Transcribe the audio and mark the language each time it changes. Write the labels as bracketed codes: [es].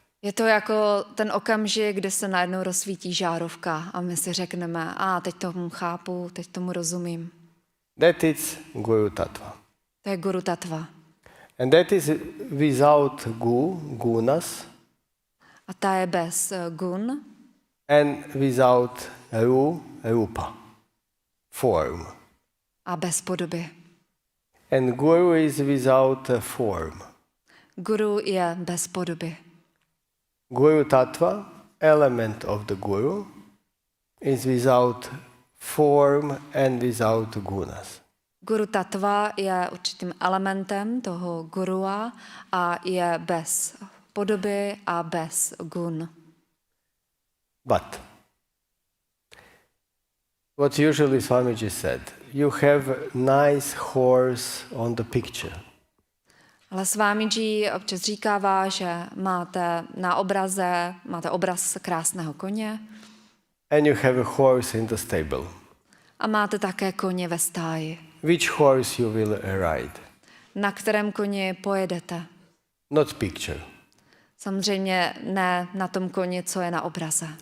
[cs] Je to jako ten okamžik, kdy se najednou rozsvítí žárovka a my si řekneme, teď tomu chápu, teď tomu rozumím. [en] That is Guru Tattva. [cs] To je guru tattva. [en] And that is without gunas, [cs] A ta je bez gun [en] and without rupa, form. [cs] a bez podoby. [en] And Guru is without a form. [cs] Guru je bez podoby. [en] Guru Tattva, element of the Guru, is without form and without gunas. [cs] Guru tattva je určitým elementem toho gurua a je bez podoby a bez gun. [en] But what usually Swamiji said, you have a nice horse on the picture. [cs] Ale Swamiji občas říkává, že máte na obraze, máte obraz krásného koně [en] And you have a horse in the stable. [cs] a máte také koně ve stáji. [en] Which horse you will ride? [cs] Na kterém koni pojedete? [en] Not picture. [cs] Samozřejmě ne na tom koni, co je na obraze.